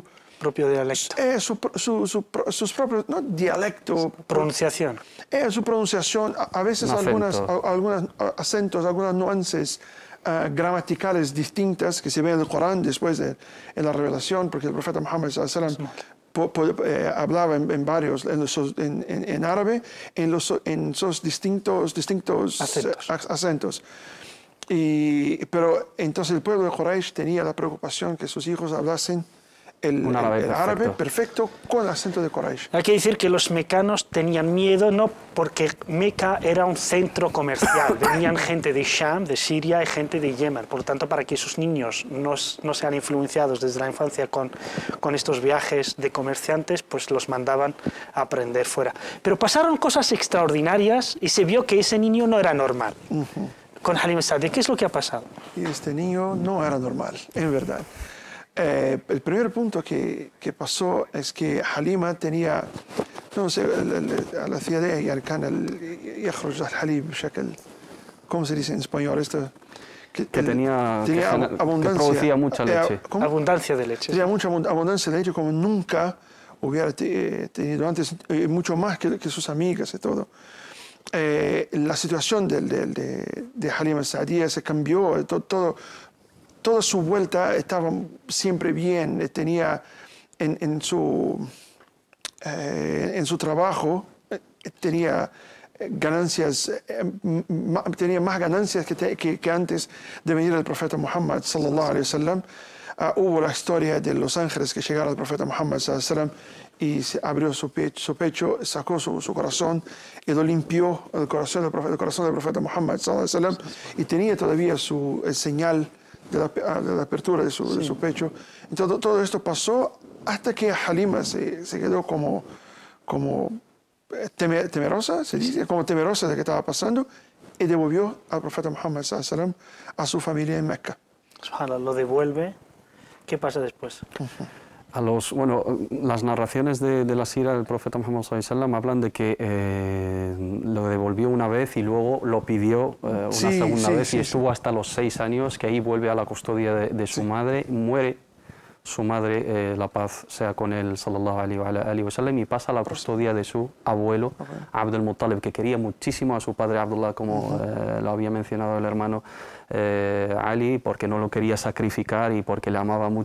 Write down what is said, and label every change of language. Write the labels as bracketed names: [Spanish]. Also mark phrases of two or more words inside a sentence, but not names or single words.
[Spanish] propio dialecto. Sus propios, no dialecto. Pronunciación. Su pronunciación, a veces algunos acentos, algunas nuances gramaticales distintas que se ven en el Corán después en la revelación, porque el profeta Muhammad [Arabic] صلى الله عليه وسلم [Spanish] hablaba en varios, en árabe, en esos distintos acentos. Pero entonces el pueblo de Quraysh tenía la preocupación que sus hijos hablasen el árabe perfecto con el acento de Quraysh. Hay que decir que los mecanos tenían miedo, no porque Meca era un centro comercial. Venían gente de Sham, de Siria, y gente de Yemen. Por lo tanto, para que sus niños no sean influenciados desde la infancia con estos viajes de comerciantes, pues los mandaban a aprender fuera. Pero pasaron cosas extraordinarias y se vio que ese niño no era normal. Con Halima as-Sa'diyya, ¿qué es lo que ha pasado? Y este niño no era normal, en verdad. El primer punto que pasó es que Halima tenía, no sé, la ciudad [Arabic] يعني كان يخرج الحليب بشكل [Spanish] ¿cómo se dice en español? Esto, que tenía abundancia, que producía mucha leche. Abundancia de leche. Tenía mucha abundancia de leche como nunca hubiera tenido antes, mucho más que sus amigas y todo. La situación de Halima al-Sa'diyya se cambió, toda su vuelta estaba siempre bien, tenía en su trabajo, tenía ganancias, tenía más ganancias que antes de venir el profeta Muhammad [Arabic] صلى الله عليه وسلم. [Spanish] Hubo la historia de los ángeles que llegaron al profeta Muhammad [Arabic] صلى الله عليه وسلم [Spanish] y se abrió su pecho, sacó su corazón y lo limpió, el corazón del profeta Muhammad [Arabic] صلى الله عليه وسلم, [Spanish] y tenía todavía el señal de la apertura de su pecho. Entonces todo esto pasó hasta que Halima se quedó como temerosa, se dice, como temerosa de lo que estaba pasando, y devolvió al profeta Muhammad [Arabic] صلى الله عليه وسلم [Spanish] a su familia en Mecca. Subhanallah, lo devuelve. ¿Qué pasa después? Las narraciones de la sira del profeta Muhammad [Arabic] صلى الله عليه وسلم [Spanish] hablan de que lo devolvió una vez y luego lo pidió una segunda vez y estuvo hasta los 6 años, que ahí vuelve a la custodia de su madre, muere su madre, la paz sea con él, [Arabic] صلى الله عليه وسلم, [Spanish] y pasa a la custodia de su abuelo, Abd al-Muttalib, que quería muchísimo a su padre Abdullah, como lo había mencionado el hermano Ali, porque no lo quería sacrificar y porque le amaba mucho.